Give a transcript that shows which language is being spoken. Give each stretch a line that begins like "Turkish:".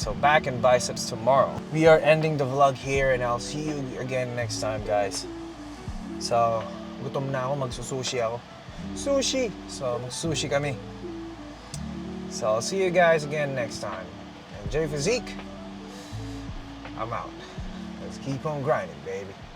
English: So back and biceps tomorrow. We are ending the vlog here and I'll see you again next time, guys.
Filipino: So, gutom na ako, magsusushi ako. Sushi! So, magsushi kami.
English: So, I'll see you guys again next time. And J Physique, I'm out. Let's keep on grinding, baby.